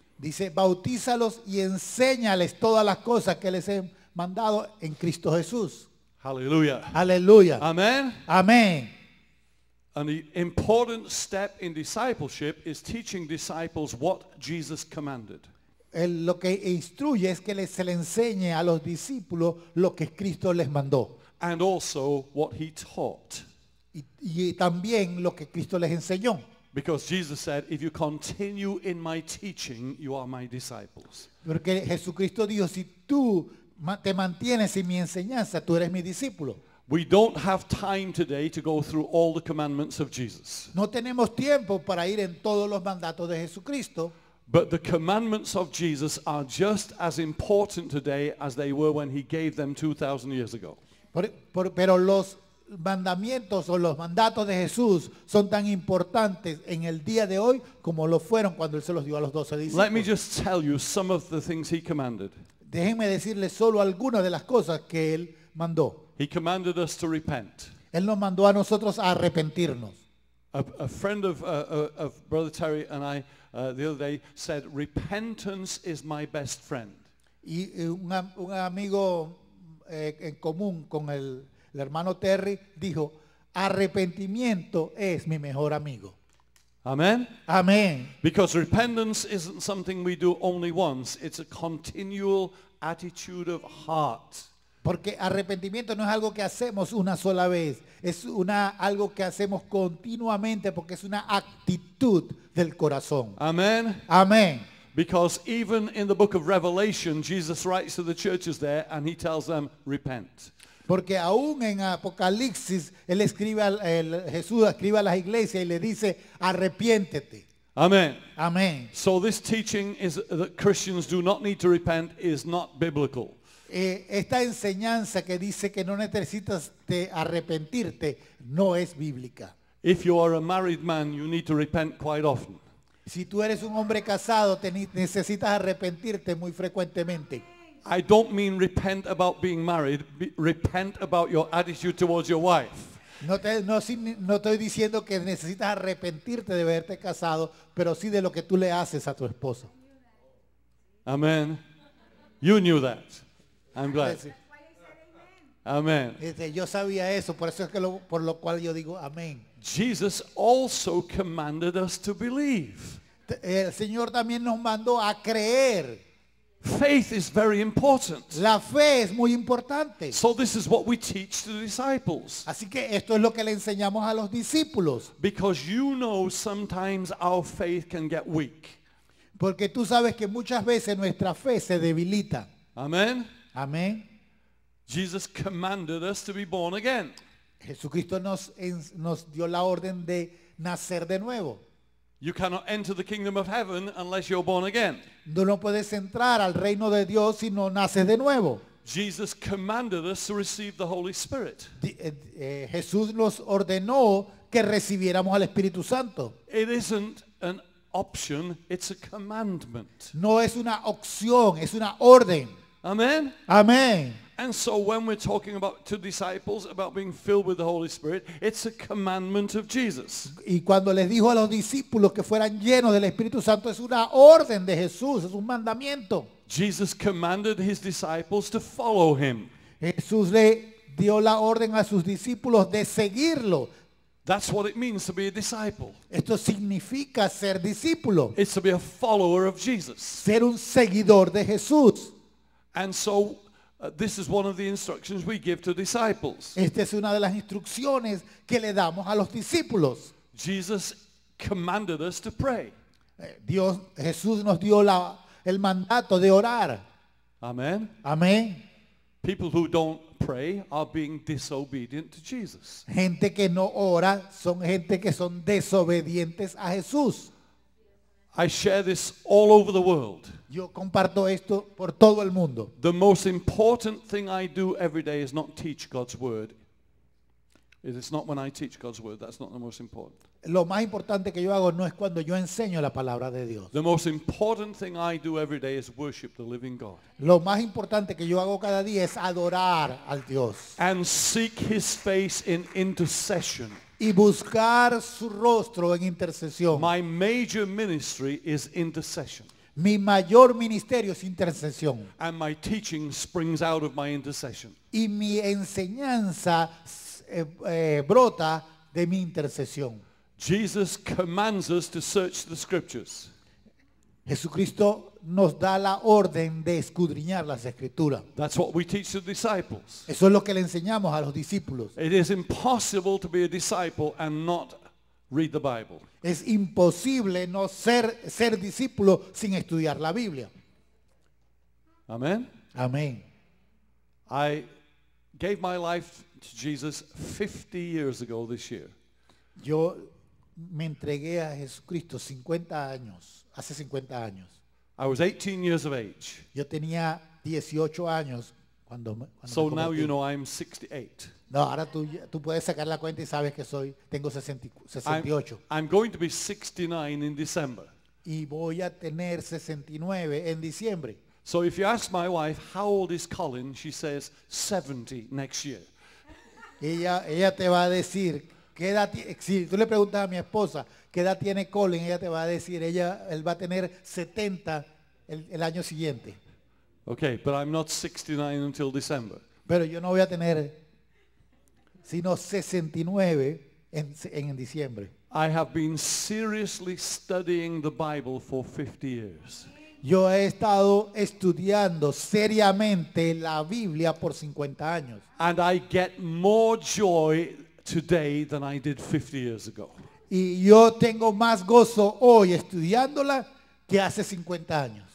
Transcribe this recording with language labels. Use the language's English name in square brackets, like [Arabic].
[Spanish] Dice, bautízalos y enséñales todas las cosas que les he mandado en Cristo Jesús. [English] Hallelujah. [Spanish] Aleluya. [English] Amen. [Spanish] Amén. [English] And the important step in discipleship is teaching disciples what Jesus commanded. [Spanish] Lo que instruye es que se le enseñe a los discípulos lo que Cristo les mandó. [English] And also what he taught. [Spanish] Y también lo que Cristo les enseñó. [English] Because Jesus said, if you continue in my teaching, you are my disciples. [Spanish] Porque Jesucristo dijo, si tú te mantienes en mi enseñanza, tú eres mi discípulo. [English] We don't have time today to go through all the commandments of Jesus. [Spanish] No tenemos tiempo para ir en todos los mandatos de Jesucristo. [English] But the commandments of Jesus are just as important today as they were when he gave them 2,000 years ago. [Spanish] Pero los mandamientos o los mandatos de Jesús son tan importantes en el día de hoy como lo fueron cuando Él se los dio a los 12 [English] Let me [Spanish] discípulos. [English] just tell you some of the things he commanded. [Spanish] Déjenme decirles solo algunas de las cosas que Él mandó. [English] He commanded us to repent. [Spanish] Él nos mandó a nosotros a arrepentirnos. [English] A friend of Brother Terry and I the other day said, repentance is my best friend. [Spanish] Y un amigo en común con el hermano Terry dijo, arrepentimiento es mi mejor amigo. [English] Amen? [Spanish] Amén. [English] Because repentance isn't something we do only once. It's a continual attitude of heart. [Spanish] Porque arrepentimiento no es algo que hacemos una sola vez, es algo que hacemos continuamente porque es una actitud del corazón. [English] Amen? [Spanish] Amén. [English] Because even in the book of Revelation, Jesus writes to the churches there and he tells them, repent. [Spanish] Porque aún en Apocalipsis, Jesús escribe a las iglesias y le dice, arrepiéntete. [English] Amen. [Spanish] Amén. [English] So this teaching is that Christians do not need to repent is not biblical. [Spanish] Esta enseñanza que dice que no necesitas de arrepentirte no es bíblica. [English] If you are a married man, you need to repent quite often. [Spanish] Si tú eres un hombre casado, necesitas arrepentirte muy frecuentemente. [English] I don't mean repent about being married. Repent about your attitude towards your wife. [Spanish] No estoy diciendo que necesitas arrepentirte de haberte casado, pero sí de lo que tú le haces a tu esposa. [English] Amen. You knew that. I'm glad. Amen. [Spanish] Yo sabía eso, por eso es que por lo cual yo digo amén. [English] Jesus also commanded us to believe. [Spanish] El Señor también nos mandó a creer. [English] Faith is very important. [Spanish] La fe es muy importante. [English] So this is what we teach the disciples. [Spanish] Así que esto es lo que le enseñamos a los discípulos. [English] Because you know sometimes our faith can get weak. [Spanish] Porque tú sabes que muchas veces nuestra fe se debilita. [English] Amen. [Spanish] Amén. [English] Jesus commanded us to be born again. [Spanish] Jesucristo nos dio la orden de nacer de nuevo. [English] You cannot enter the kingdom of heaven unless you're born again. [Spanish] No puedes entrar al reino de Dios si no naces de nuevo. [English] Jesus commanded us to receive the Holy Spirit. [Spanish] Jesús nos ordenó que recibiéramos al Espíritu Santo. [English] It isn't an option, it's a commandment. [Spanish] No es una opción, es una orden. [English] Amen. [Spanish] Amén. [English] And so when we're talking about to disciples about being filled with the Holy Spirit, it's a commandment of Jesus. [Spanish] Y cuando les dijo a los discípulos que fueran llenos del Espíritu Santo, es una orden de Jesús, es un mandamiento. [English] Jesus commanded his disciples to follow him. [Spanish] Jesús le dio la orden a sus discípulos de seguirlo. [English] That's what it means to be a disciple. [Spanish] Esto significa ser discípulo, [English] It's to be a follower of Jesus. [Spanish] ser un seguidor de Jesús. [English] And so this is one of the instructions we give to disciples. [Spanish] Esta es una de las instrucciones que le damos a los discípulos. [English] Jesus commanded us to pray. [Spanish] Jesús nos dio el mandato de orar. [English] Amen. [Spanish] Amén. [English] People who don't pray are being disobedient to Jesus. [Spanish] Gente que no ora son gente que son desobedientes a Jesús. [English] I share this all over the world. [Spanish] Yo comparto esto por todo el mundo. [English] The most important thing I do every day is not teach God's word. It is not when I teach God's word. That's not the most important. [Spanish] Lo más importante que yo hago no es cuando yo enseño la palabra de Dios. [English] The most important thing I do every day is worship the living God. [Spanish] Lo más importante que yo hago cada día es adorar al Dios [English] And seek his face in intercession. [Spanish] y buscar su rostro en intercesión. [English] My major ministry is intercession. [Spanish] Mi mayor ministerio es intercesión [English] And my teaching springs out of my intercession. [Spanish] y mi enseñanza brota de mi intercesión. [English] Jesus commands us to search the scriptures. [Spanish] Jesucristo nos da la orden de escudriñar las escrituras. [English] That's what we teach the disciples. [Spanish] Eso es lo que le enseñamos a los discípulos. [English] It is impossible to be a disciple and not read the Bible. [Spanish] Es imposible no ser discípulo sin estudiar la Biblia. [English] Amen. [Spanish] Amén. [English] I gave my life to Jesus 50 years ago this year. [Spanish] Yo me entregué a Jesucristo hace 50 años. [English] I was 18 years of age. [Spanish] Yo tenía 18 años cuando [English] So [Spanish] me [English] now [Spanish] convertí. [English] you know I'm 68. [Spanish] No, ahora tú puedes sacar la cuenta y sabes que tengo 68. [English] I'm going to be 69 in December. [Spanish] Y voy a tener 69 en diciembre. [English] So if you ask my wife, how old is Colin? She says 70 next year. [Spanish] Ella te va a decir, si tú le preguntas a mi esposa, ¿qué edad tiene Colin? Ella te va a decir, él va a tener 70 el año siguiente. [English] Okay, but I'm not 69 until December. [Spanish] Pero yo no voy a tener sino 69 en diciembre. [English] I have been seriously studying the Bible for 50 years. [Spanish] Yo he estado estudiando seriamente la Biblia por 50 años. [English] And I get more joy today than I did 50 years ago. [Spanish] Y yo tengo más gozo hoy estudiándola que hace 50 años.